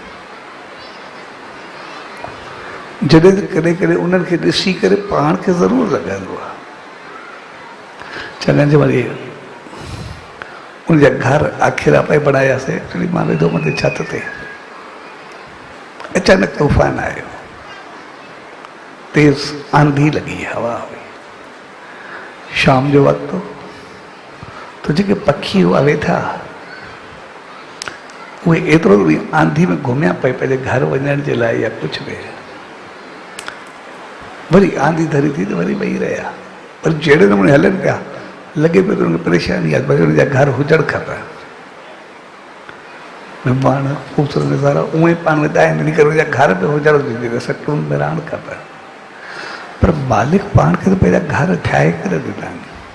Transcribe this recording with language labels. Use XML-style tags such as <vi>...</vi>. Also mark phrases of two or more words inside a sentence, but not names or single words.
<sd>जॾहिं त कॾहिं कॾहिं उन्हनि खे ॾिसी करे पाण खे ज़रूरु लॻंदो आहे, चङनि जे वरी उनजा घर आखिर पे बनायासीं। एक्चुअली मां वेठो मथे छत ते, अचानक तूफ़ान आयो, तेज आंधी लगी, हवा हुई, शाम जो वक़्तु तो जेके पखी हुआ वेठा उहे एतिरो आंधी में घुमिया पई पंहिंजे घर वञण जे लाइ या कुझु बि। वरी आंधी धरी थी त वरी वेही रहिया, पर जहिड़े नमूने हलनि पिया लॻे पियो त उनखे परेशानी आहे, भई उनजा घर हुजणु खपे। पाण ख़ूबसूरत नज़ारा उहे ई पाण वेंदा आहिनि, इन करे उनजा घर बि हुजणु घुरिजे, सटूं में रहणु खपे। पर मालिक पाण खे त पंहिंजा घर ठाहे करे ॾिना आहिनि।</sd>